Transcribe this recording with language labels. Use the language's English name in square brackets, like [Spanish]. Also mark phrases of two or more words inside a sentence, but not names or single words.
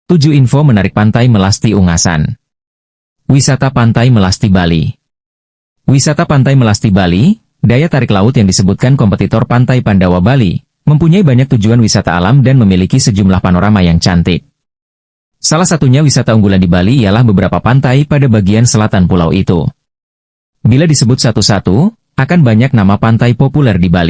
[Indonesian] 7 info menarik Pantai Melasti Ungasan. Wisata Pantai Melasti Bali. Wisata Pantai Melasti Bali, daya tarik laut yang disebutkan kompetitor Pantai Pandawa Bali, mempunyai banyak tujuan wisata alam dan memiliki sejumlah panorama yang cantik. Salah satunya wisata unggulan di Bali ialah beberapa pantai pada bagian selatan pulau itu. Bila disebut satu-satu, akan banyak nama pantai populer di Bali.